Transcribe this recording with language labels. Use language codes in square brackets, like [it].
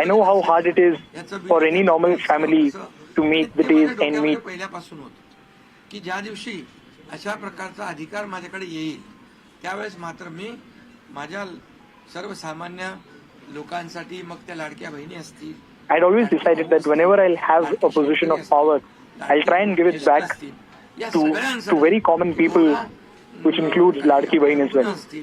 [en] I know how hard it is for any normal family to make the days end meet. [mr] पहिल्यापासून होत की ज्या दिवशी अशा प्रकारचा अधिकार माझ्याकडे येईल त्यावेळेस मात्र मी माझ्या सर्वसामान्य लोकांसाठी, मग त्या लाडक्या बहिणी असतील, [en] I'd always decided that whenever I'll have a position of power, I'll try and give it back to very common people, which includes Ladki Bahin as well.